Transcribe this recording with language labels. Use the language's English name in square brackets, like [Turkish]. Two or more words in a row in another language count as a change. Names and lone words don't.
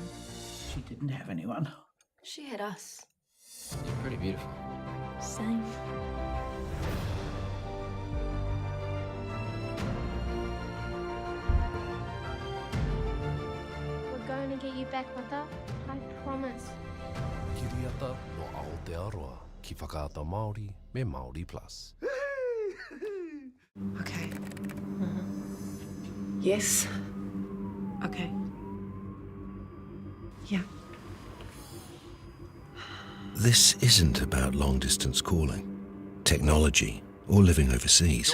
[English] She didn't have anyone. She had us. You're pretty beautiful. Same. We're going to get you back, Mother. I promise. [Māori] Kiriata no Aotearoa ki whakaata Māori me Māori Plus. [English] Okay. Yes. Okay. Yeah. This isn't about long-distance calling, technology, or living overseas.